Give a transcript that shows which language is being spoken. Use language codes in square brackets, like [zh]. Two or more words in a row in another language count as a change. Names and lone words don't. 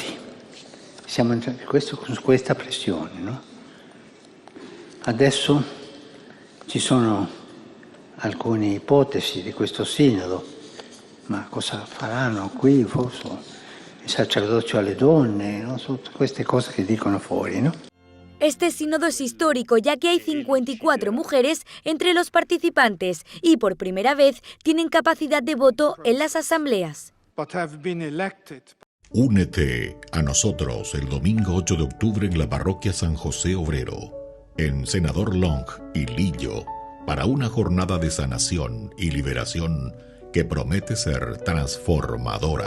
[it] Siamo entrati con questa pressione, no? Adesso ci sono alcune ipotesi di questo sinodo, ma cosa faranno qui, forse il sacerdozio alle donne, no? Tutte queste cose che dicono fuori, no? [es] Este sínodo es histórico, ya que hay 54 mujeres entre los participantes y por primera vez tienen capacidad de voto en las asambleas. Únete a nosotros el domingo 8 de octubre en la parroquia San José Obrero, en Senador Long y Lillo, para una jornada de sanación y liberación que promete ser transformadora.